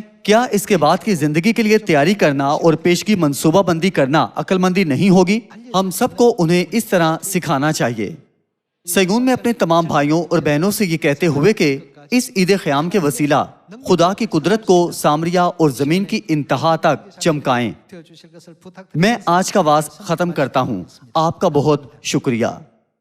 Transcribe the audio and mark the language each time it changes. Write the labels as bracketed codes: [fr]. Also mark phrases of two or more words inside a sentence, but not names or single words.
[ur] کیا اس کے بعد کی زندگی کے لیے تیاری کرنا اور پیشگی منصوبہ بندی کرنا عقل مندی نہیں ہوگی؟ ہم سب کو انہیں اس طرح سکھانا چاہیے۔ سیگون میں اپنے تمام بھائیوں اور بہنوں سے یہ کہتے ہوئے کہ اس عید قیام کے وسیلہ خدا کی قدرت کو سامریہ اور زمین کی انتہا تک چمکائیں۔ [ko] 되어주실 것을 부탁드립니다. [ur] میں آج کا واعظ ختم کرتا ہوں۔ آپ کا بہت شکریہ۔